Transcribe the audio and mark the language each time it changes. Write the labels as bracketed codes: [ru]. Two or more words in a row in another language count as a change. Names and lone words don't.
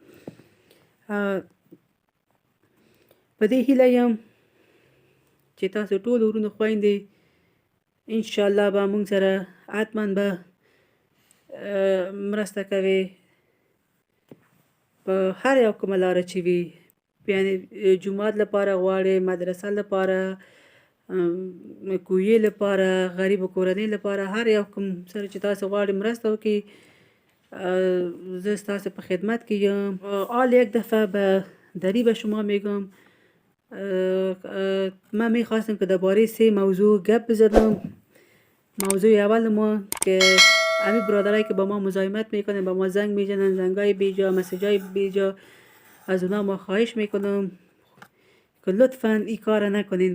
[ps] په دې هیله یم چې تاسو ټول ورونو خویندې انشاءالله به مونږ سره حتما به مرسته کوي په هر یو کومه لاره چې وي. یعنې جومات لپاره غواړئ، مدرسه لپاره، کویې لپاره، غریبو کورنۍ لپاره، هر یو کوم سره چې تاسو غواړئ مرسته وکړي زه ستاسو په خدمت کې یم. [fa] حال یک دفعه به دری به شما میگم من میخواستم که درباره 3 موضوع گپ بزنم. موضوع اول ما که همین برادرایی که با ما مزاحمت میکنن، با ما زنگ میزنن، زنگای بیجا، مسیجای بیجا، از اونا ما خواهش میکنم که لطفاً این کار نکنین.